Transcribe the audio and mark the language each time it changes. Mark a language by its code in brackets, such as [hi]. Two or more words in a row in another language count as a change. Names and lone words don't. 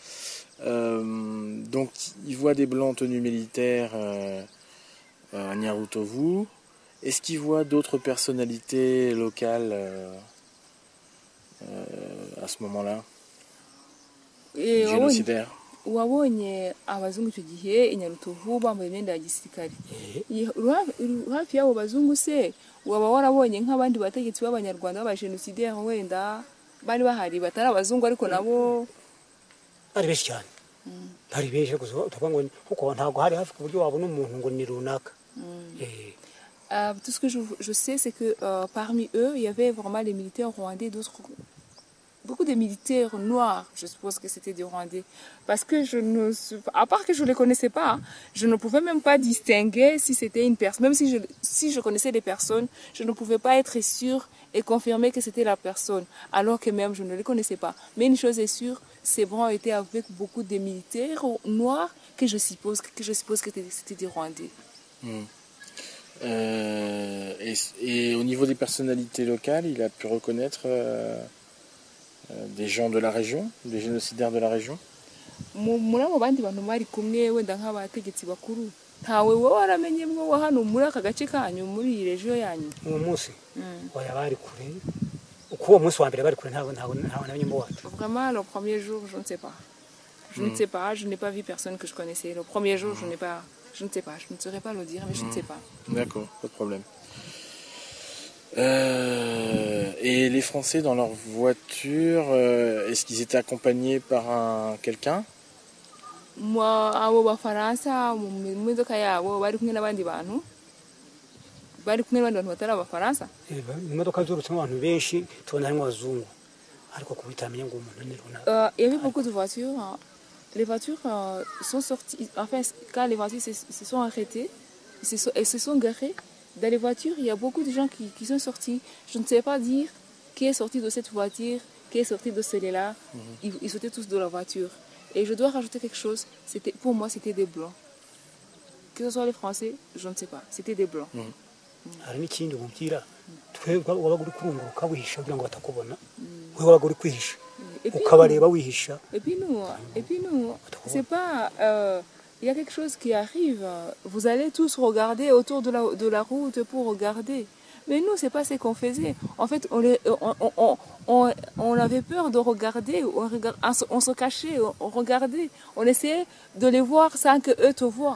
[fr] Donc, il voit des blancs en tenue militaire à Nyarutovu. Est-ce qu'il voit d'autres personnalités locales à ce moment-là, génocidaire? [rw] Wabonye abazungu icyo gihe i Nyarutovu bambaye imyenda ya gisirikare. Hafi y'abo bazungu se waba warabonye nk'abandi bategetsi b'abanyarwanda b'abajenosideri wenda bari bahari batari abazungu ariko nabo bari benshi cyane? Bari benshi gusa utavuga ngo kuko ntabwo hari hafi ku buryo wabona umuntu ngo ni runaka. [fr] Tout ce que je sais, c'est que parmi eux, il y avait vraiment les militaires rwandais, beaucoup de militaires noirs. Je suppose que c'était des Rwandais. Parce que à part que je ne les connaissais pas, je ne pouvais même pas distinguer si c'était une personne. Même si je connaissais les personnes, je ne pouvais pas être sûre et confirmer que c'était la personne, alors que même je ne les connaissais pas. Mais une chose est sûre, ces blancs étaient avec beaucoup de militaires noirs que je suppose que c'était des Rwandais. Et au niveau des personnalités locales, il a pu reconnaître des gens de la région, des génocidaires de la région? [rw] Muri abo bandi bantu bari kumwe wenda nk'abategetsi bakuru ntawe wowe waramenye mwo wa hano muri aka gace kanyu muri iyi region yanyu? Uwo munsi oya bari kure uko uwo munsi wa mbere bari kure ntabwo namenye mbo wacu. [fr] Vraiment le premier jour je ne sais pas. Je ne sais pas, je n'ai pas vu personne que je connaissais. Le premier jour je ne sais pas, je ne saurais pas le dire, mais je ne sais pas. D'accord, pas de problème. Et les Français dans leur voiture, est-ce qu'ils étaient accompagnés par quelqu'un? [rw] Abo bafaransa mu modoka yabo bari kumwe n'abandi bantu? Bari kumwe n'abandi bantu batari abafaransa? Imodoka z'urutsemo abantu benshi tubona harimo abazungu ariko kubitamenya ngo umuntu ni runaka. [fr] Il y avait beaucoup de voitures. Les voitures sont sorties, enfin, quand les voitures se sont arrêtées, elles se sont garées. Dans les voitures, il y a beaucoup de gens qui sont sortis. Je ne sais pas dire qui est sorti de cette voiture, qui est sorti de celle-là. Ils sautaient tous de la voiture. Et je dois rajouter quelque chose. Pour moi, c'était des blancs. Que ce soit les Français, je ne sais pas. C'était des blancs. [rw] Hari n'ikindi mubwira twebwe wabaga uri kurunguruka wihisha kugira ngo batakubona wewe wabaga uri kwihisha ukabareba wihisha. [fr] Et puis nous, c'est pas il y a quelque chose qui arrive, vous allez tous regarder autour de la route pour regarder. Mais nous, c'est pas ce qu'on faisait. En fait, on avait peur de regarder, on se cachait, on regardait, on essayait de les voir sans que eux te voient.